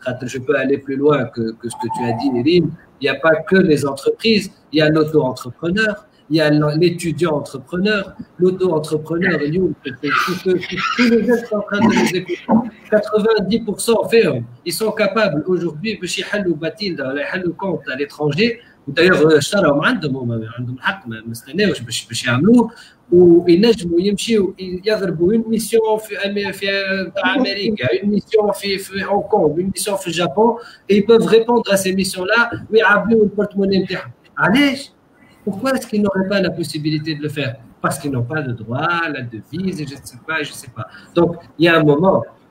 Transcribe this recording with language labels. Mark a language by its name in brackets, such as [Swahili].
[French] Je peux aller plus loin que ce que tu as dit, Rim. Il n'y a pas que les entreprises, il y a l'auto-entrepreneur, il y a l'étudiant entrepreneur, l'auto-entrepreneur, tous les jeunes sont en train de nous écouter. 90% ferment. Ils sont capables aujourd'hui de faire des comptes à l'étranger. D'ailleurs, [Arabic] اشتراهم عندهم حق ما استناوش باش يعملوه وينجموا يمشيوا يضربوا [French] une mission [Arabic] في امريكا, une mission في هونغ كونغ, une mission في الجابون, [French] et ils peuvent répondre à ces missions-là [Arabic] ويعبيوا البورتموني نتاعهم. علاش؟ [French] Pourquoi est-ce qu'ils n'auraient pas la possibilité de le faire? Parce qu'ils n'ont pas le droit, la devise, et je ne sais pas. Donc, il y a un moment,